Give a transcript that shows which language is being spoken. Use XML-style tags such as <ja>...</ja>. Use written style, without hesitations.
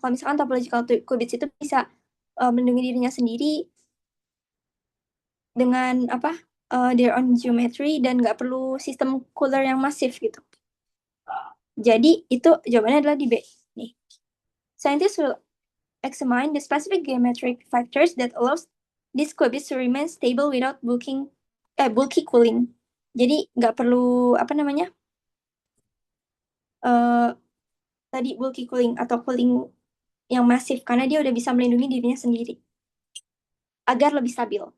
<id>Kalau misalkan topological qubits itu bisa melindungi dirinya sendiri dengan</id> <en>their own geometry</en> <id>dan nggak perlu sistem cooler yang masif gitu. Jadi itu jawabannya adalah di B. Nih.</id> <en>Scientists will examine the specific geometric factors that allows these qubits to remain stable without bulky cooling.</en> <id>Jadi nggak perlu tadi bulky cooling atau cooling yang masif karena dia udah bisa melindungi dirinya sendiri agar lebih stabil.</id>